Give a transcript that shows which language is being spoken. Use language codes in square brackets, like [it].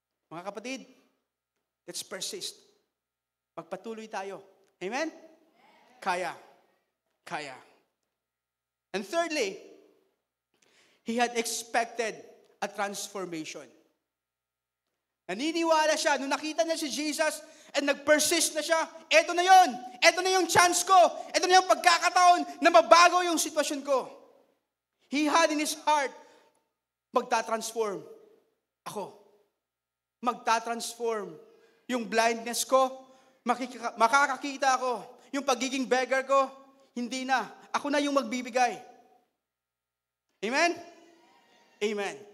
[tl] Mga kapatid, [en] let's persist. [tl] Magpatuloy tayo. Amen? Kaya. Kaya. [en] And thirdly, he had expected a transformation. [tl] Naniniwala siya, nung nakita niya si Jesus and nag-persist na siya, eto na yon, eto na yung chance ko, eto na yung pagkakataon na mabago yung sitwasyon ko. [en] He had in his heart, [tl] magtatransform ako. Magtatransform yung blindness ko, makakakita ako. Yung pagiging beggar ko, hindi na. Ako na yung magbibigay. Amen? Amen.